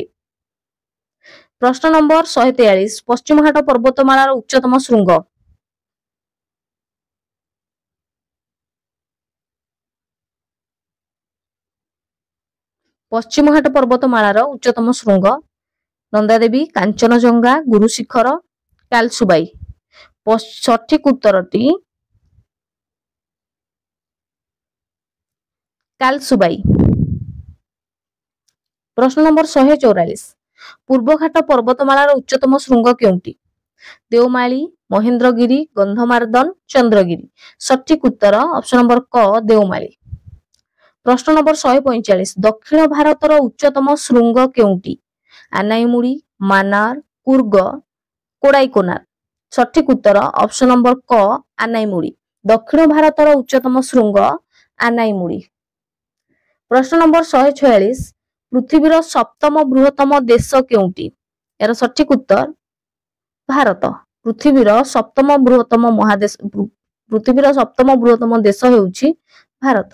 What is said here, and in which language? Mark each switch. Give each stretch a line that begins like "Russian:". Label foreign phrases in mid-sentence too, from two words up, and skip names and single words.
Odia: ପ୍ରଶ୍ନ ନମ୍ବର 143 ପଶ୍ଚିମ ଘାଟ ପର୍ବତମାଳାର ଉଚ୍ଚତମ ଶୃଙ୍ଗ ପଶ୍ଚିମ ଘାଟ ପର୍ବତମାଳାର ଉଚ୍ଚତମ ଶୃଙ୍ଗ ନନ୍ଦାଦେବୀ କାଞ୍ଚନଜଙ୍ଘା ଗୁରୁ ଶିଖର କାଲସୁବାଇ ସଠିକ ଉତ୍ତରଟି କାଲସୁବାଇ। ପ୍ରଶ୍ନ ନମ୍ବର 144 ପୂର୍ବ ଘାଟ ପର୍ବତମାଳାର ଉଚ୍ଚତମ ଶୃଙ୍ଗ କେଉଁଟି ଦେଓମାଲି ମହେନ୍ଦ୍ରଗିରି ଗନ୍ଧମାର୍ଦ୍ଦନ ଚନ୍ଦ୍ରଗିରି ସଠିକ ଉତ୍ତର
English: option number
Odia: କ ଦେଓମାଲି। ପ୍ରଶ୍ନ ନମ୍ବର 145 ଦକ୍ଷିଣ ଭାରତର ଉଚ୍ଚତମ ଶୃଙ୍ଗ କେଉଁଟି ଆନାଇମୁଡ଼ି ମାନାର କୁର୍ଗ କୋଡାଇକୋନାର ସଠିକ ଉତ୍ତର
English: option number
Odia: କ ଆନାଇମୁଡ଼ି ଦକ୍ଷିଣ ଭାରତର ଉଚ୍ଚତମ ଶୃଙ୍ଗ ଆନାଇମୁଡ଼ି। ପ୍ରଶ୍ନ ନମ୍ବର 146 ପୃଥିବୀର ସପ୍ତମ ବୃହତ୍ତମ ଦେଶ କେଉଁଟି ଯାର ସଠିକ ଉତ୍ତର ଭାରତ ପୃଥିବୀର ସପ୍ତମ ବୃହତ୍ତମ ଦେଶ ହେଉଛି ଭାରତ।